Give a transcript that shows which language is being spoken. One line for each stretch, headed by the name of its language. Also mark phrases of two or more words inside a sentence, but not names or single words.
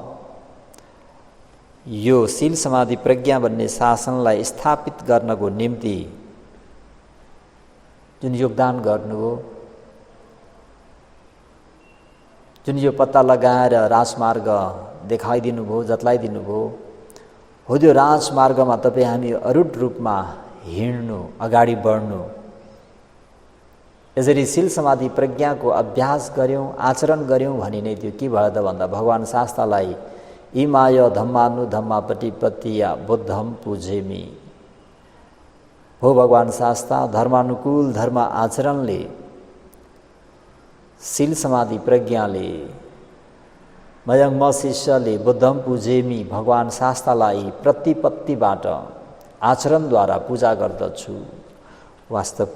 Nepali: यो शील समाधि प्रज्ञा भन्ने शासनलाई स्थापित गर्नको निम्ति जुन योगदान गर्नुभयो, जुन यो पत्ता लगाएर राजमार्ग देखाइदिनु भयो, जतलाइदिनु भयो, हो त्यो राजमार्गमा तपाईँ हामी अरूढ रूपमा हिँड्नु, अगाडि बढ्नु। यसरी शील समाधि प्रज्ञाको अभ्यास गऱ्यौँ, आचरण गऱ्यौँ भने नै त्यो के भयो त भन्दा भगवान शास्त्रलाई
Pali: इमाय धम्मानु धम्मा प्रतिपत्तिया बुद्धम पूजेमी,
Nepali: हो भगवान शास्त्र धर्मानुकूल धर्म आचरणले, शील समाधि प्रज्ञाले, मयङ म शिष्यले
Pali: बुद्धम पूजेमी,
Nepali: भगवान शास्त्रलाई प्रतिपत्तिबाट आचरणद्वारा पूजा गर्दछु।